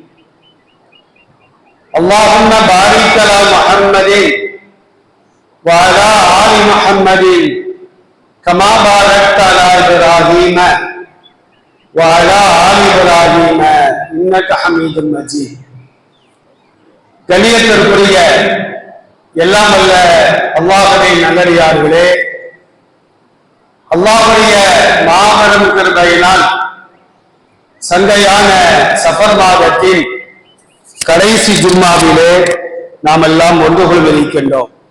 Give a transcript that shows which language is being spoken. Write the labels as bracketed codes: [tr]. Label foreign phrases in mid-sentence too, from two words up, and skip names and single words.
[ar] اللهم بارك على محمد وعلى آل محمد كما باركت على إبراهيم وعلى آل إبراهيم إنك حميد مجيد. [ta] கண்ணியத்திற்குரிய எல்லாம் வல்ல அல்லாஹ்வின் நல்லடியார்களே, அல்லாஹ்வுடைய மாபெரும் கிருபையினால் சங்கையான சஃபர் மாதத்தின் கடைசி ஜும்மாவிலே நாம் எல்லாம் ஒன்று கொள்வதிருக்கின்றோம்.